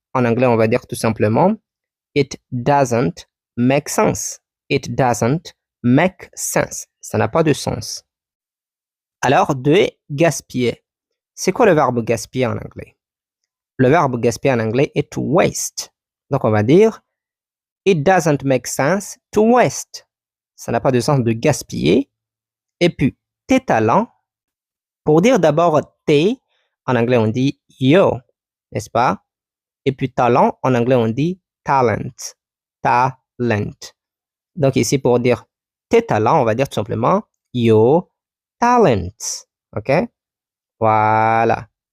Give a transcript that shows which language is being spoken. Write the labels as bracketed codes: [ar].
[fr] En anglais, on va dire tout simplement [en] It doesn't make sense. It doesn't make sense. [fr] Ça n'a pas de sens. Alors, de gaspiller. C'est quoi le verbe gaspiller en anglais? Le verbe gaspiller en anglais est [en] to waste. [fr] Donc, on va dire [en] It doesn't make sense to waste. [fr] Ça n'a pas de sens de gaspiller. Et puis, tes talents. Pour dire d'abord tes, en anglais, on dit yo, n'est-ce pas? Et puis, talent, en anglais, on dit talent. Talent. Donc, ici, pour dire tes talents, on va dire tout simplement [en] your talents. [fr] OK? Voilà.